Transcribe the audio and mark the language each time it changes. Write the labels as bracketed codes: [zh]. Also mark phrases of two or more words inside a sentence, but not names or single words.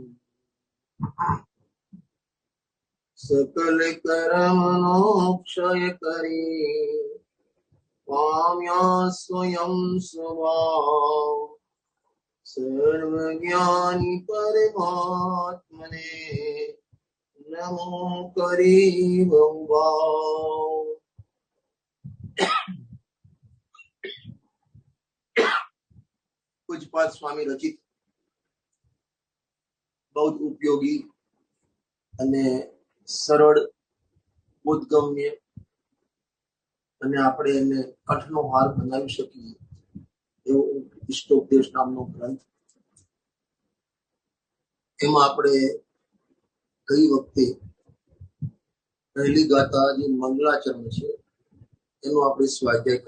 [hi] सकल कर्मणोक्षय करे स्वाम्या स्वयं स्वभाव सर्वज्ञानी परमात्मने नमो करे बहुभाव। पूज्यपाद स्वामी रचित बहुत उपयोगी [gu] અને સરળ બોધગમ્ય અને આપણે એને કંઠનો હાર બનાવી શકીએ એવો ઇષ્ટોપદેશ નામનો ગ્રંથ. એમાં આપણે ગઈ વખતે પહેલી ગાથા જે મંગલાચરણ છે એનો આપણે સ્વાધ્યાય